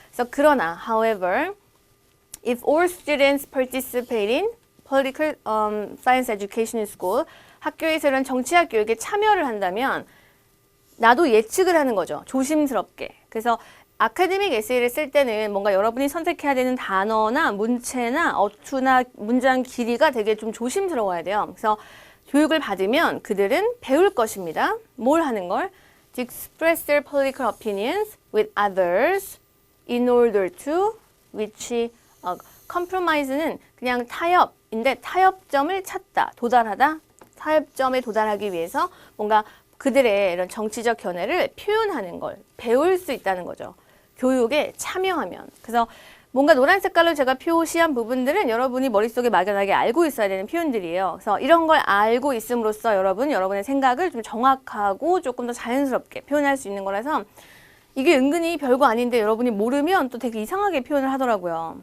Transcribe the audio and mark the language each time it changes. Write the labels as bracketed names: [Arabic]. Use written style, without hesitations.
[Korean] 그래서 그러나 [English] however if all students participate in political science education in school [Korean] 학교에서 이런 정치학 교육에 참여를 한다면 나도 예측을 하는 거죠. 조심스럽게. 그래서 아카데믹 에세이를 쓸 때는 뭔가 여러분이 선택해야 되는 단어나 문체나 어투나 문장 길이가 되게 좀 조심스러워야 돼요. 그래서 교육을 받으면 그들은 배울 것입니다. 뭘 하는 걸? [English] To express their political opinions with others in order to which compromise는 [Korean] 그냥 타협인데 타협점을 찾다, 도달하다. 타협점에 도달하기 위해서 뭔가 그들의 이런 정치적 견해를 표현하는 걸 배울 수 있다는 거죠. 교육에 참여하면. 그래서 뭔가 노란 색깔로 제가 표시한 부분들은 여러분이 머릿속에 막연하게 알고 있어야 되는 표현들이에요. 그래서 이런 걸 알고 있음으로써 여러분의 생각을 좀 정확하고 조금 더 자연스럽게 표현할 수 있는 거라서 이게 은근히 별거 아닌데 여러분이 모르면 또 되게 이상하게 표현을 하더라고요.